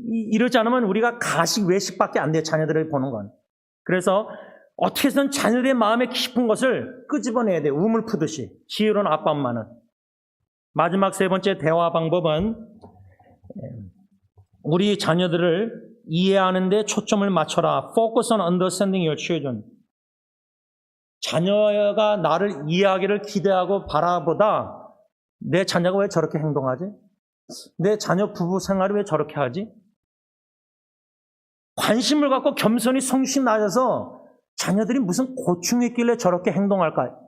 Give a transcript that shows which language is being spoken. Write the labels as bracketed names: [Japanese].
[Korean] 이러지 않으면 우리가 가식 외식밖에 안 돼요. 자녀들을 보는 건. 그래서 어떻게 해서든 자녀들의 마음에 깊은 것을 끄집어내야 돼요. 우물 푸듯이. 지혜로운 아빠 엄마는. 마지막 3번째 대화 방법은 우리 자녀들을 이해하는 데 초점을 맞춰라. [English] Focus on understanding your children. [Korean] 자녀가 나를 이해하기를 기대하고 바라보다 내 자녀가 왜 저렇게 행동하지? 내 자녀 부부 생활을 왜 저렇게 하지? 관심을 갖고 겸손히 성실히 나아져서 자녀들이 무슨 고충이 있길래 저렇게 행동할까?